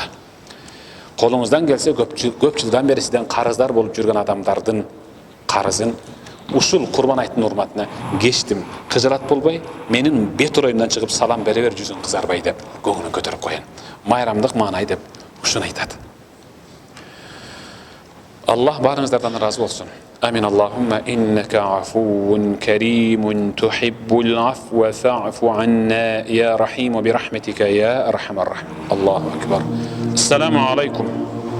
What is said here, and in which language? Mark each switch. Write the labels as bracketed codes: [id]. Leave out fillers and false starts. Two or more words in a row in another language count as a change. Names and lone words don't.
[ky] Колуңуздан келсе, көп жылдан бери сизден карыздар болуп жүргөн адамдардын карызын ушул Курбан айттын урматына кечтим, кыжырат болбой, менин бет ороюмдан чыгып салам бере бер, жүзүң кызарбай деп көңүлүн көтөрүп коюн. Майрамдык маанай деп ушуну айтат. Аллах барыңыздардан разы болсун. Амин. [ar] اللهم إنك عفو كريم تحب العفو فاعف عنا يا رحيم برحمتك يا أرحم الراحمين. الله أكبر. السلام عليكم.